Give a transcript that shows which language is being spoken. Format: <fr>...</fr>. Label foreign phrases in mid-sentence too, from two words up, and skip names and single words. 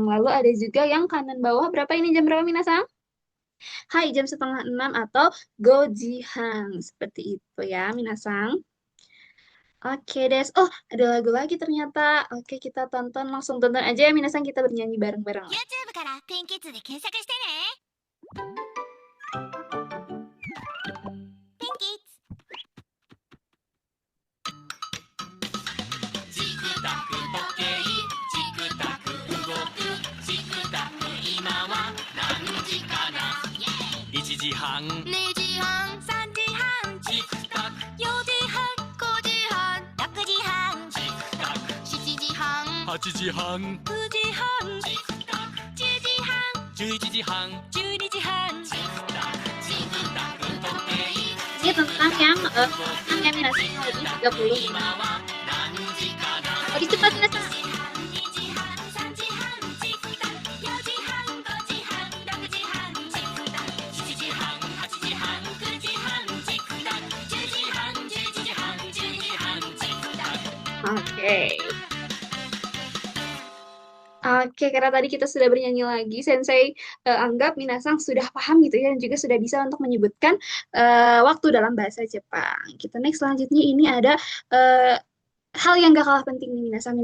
<id>Lalu ada juga yang kanan bawah, berapa ini jam berapa, minasang? Hai, jam setengah 6 atau Gojihang. Seperti itu ya, minasang. Oke, Des. Oh, ada lagu lagi ternyata. Oke, kita tonton. Langsung tonton aja ya, minasang. Kita bernyanyi bareng-bareng.</id> <ja>YouTube から天気図で検索してね。天気図。チクタク時計チクタク動くチクタク今は何時かな1時半 2時半、3時半、チクタク 4時半、5時半、6時半、チクタク 7時半、 8時半 9時半、チクタク 10時半、 11時半 12時半。チクタクチクタク時計</ja> <id>Ini tentang yang minasang yang lebih 30.</id> <ja>今は何時かな</ja> <id>Lebih cepat, minasang.</id> <ja>2時半、3時半、チクタク、4時半、5時半、6時半、チクタク、7時半、8時半、9時半、チクタク、10時半、11時半、12時半、チクタク。</ja> <id>Oke. Oke, karena tadi kita sudah bernyanyi lagi, Sensei anggap minasang sudah paham gitu ya, dan juga sudah bisa untuk menyebutkan waktu dalam bahasa Jepang. Kita next selanjutnya ini ada hal yang gak kalah penting nih, minasang.</id>